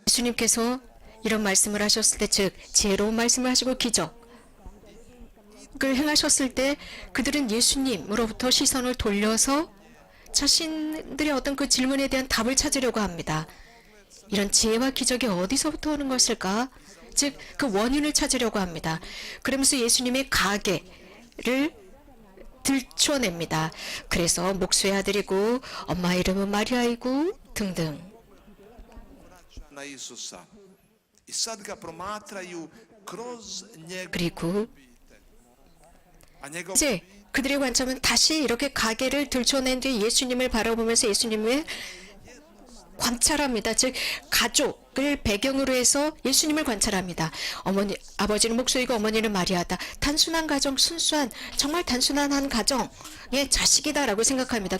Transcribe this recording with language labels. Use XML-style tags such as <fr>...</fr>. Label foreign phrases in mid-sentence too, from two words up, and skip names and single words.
<ko>예수님께서 이런 말씀을 하셨을 때 즉 지혜로운 말씀을 하시고 기적, 행하셨을 때 그들은 예수님으로부터 시선을 돌려서 자신들의 어떤 그 질문에 대한 답을 찾으려고 합니다. 이런 지혜와 기적이 어디서부터 오는 것일까? 즉, 그 원인을 찾으려고 합니다. 그러면서 예수님의 가계를 들춰냅니다. 그래서 목수의 아들이고 엄마 이름은 마리아이고 등등.</ko> <hr>na Isusa i sad ga promatraju kroz njegov</hr> <ko>그리고</ko> <hr>a njegov</hr> <ko>이제 그들의 관점은 다시 이렇게 가게를 들춰낸 뒤 예수님을 바라보면서 예수님을 관찰합니다. 즉 가족을 배경으로 해서 예수님을 관찰합니다. 어머니, 아버지는 목수이고 어머니는 마리아다. 단순한 가정, 순수한 정말 단순한 한 가정의 자식이다라고 생각합니다.</ko>